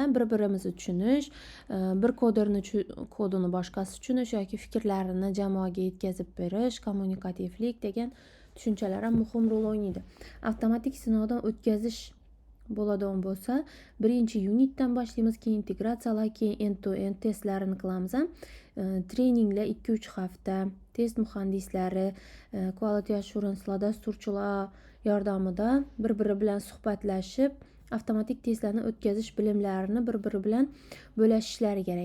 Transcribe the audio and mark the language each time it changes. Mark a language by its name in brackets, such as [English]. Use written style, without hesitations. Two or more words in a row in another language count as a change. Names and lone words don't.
[Uzbek] Bir-birimizni tushunish, bir kodini boshqasi tushunish yoki fikrlarini jamoaga yetkazib berish, kommunikativlik degan tushunchalar ham muhim rol o'ynaydi. Avtomatik sinovdan o'tkazish bo'ladigan bo'lsa, birinchi unitdan boshlaymiz, keyin integratsiyalar, keyin end-to-end testlarini qilamiz. Treninglar 2-3 hafta, test muhandislari, [English] quality assurancelar, [Uzbek] dasturchilar yordamida bir-biri bilan suhbatlashib, avtomatik testlarni o'tkazish bilimlarini bir-biri bilan bo'lashishlari kerak.